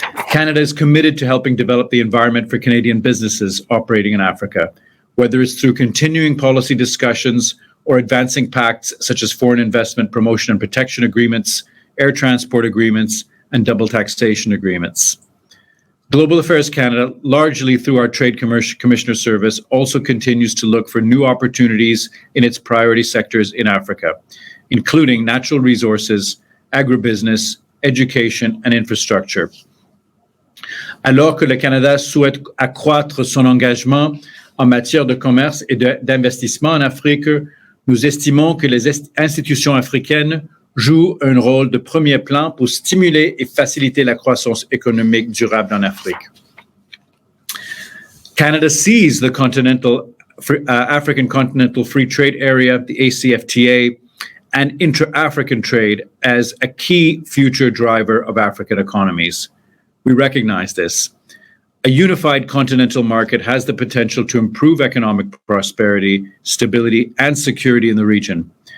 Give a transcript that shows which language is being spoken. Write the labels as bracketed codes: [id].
[en] Canada is committed to helping develop the environment for Canadian businesses operating in Africa, whether it's through continuing policy discussions or advancing pacts such as foreign investment promotion and protection agreements, air transport agreements, and double taxation agreements. Global Affairs Canada, largely through our Trade Commissioner Service, also continues to look for new opportunities in its priority sectors in Africa, including natural resources, agribusiness, education, and infrastructure. [fr] Alors que le Canada souhaite accroître son engagement en matière de commerce et d'investissement en Afrique, nous estimons que les institutions africaines jouent un rôle de premier plan pour stimuler et faciliter la croissance économique durable en Afrique. [en] Canada sees the African Continental Free Trade Area, the ACFTA, and intra-African trade as a key future driver of African economies. We recognize this. A unified continental market has the potential to improve economic prosperity, stability, and security in the region.